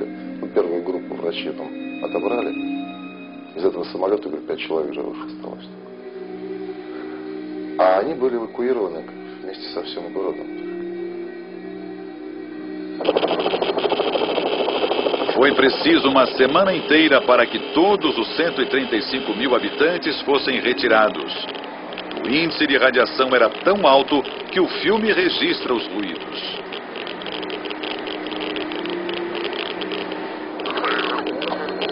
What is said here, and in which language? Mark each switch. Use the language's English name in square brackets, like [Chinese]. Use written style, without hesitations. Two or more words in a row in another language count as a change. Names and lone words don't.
[Russian] Ну, первую группу врачей там отобрали. Из этого самолета, говорю, 5 человек живых осталось. А они были эвакуированы вместе со всем городом. [Portuguese] Foi preciso uma semana inteira para que todos os 135 mil habitantes fossem retirados. O índice de radiação era tão alto que o filme registra os ruídos.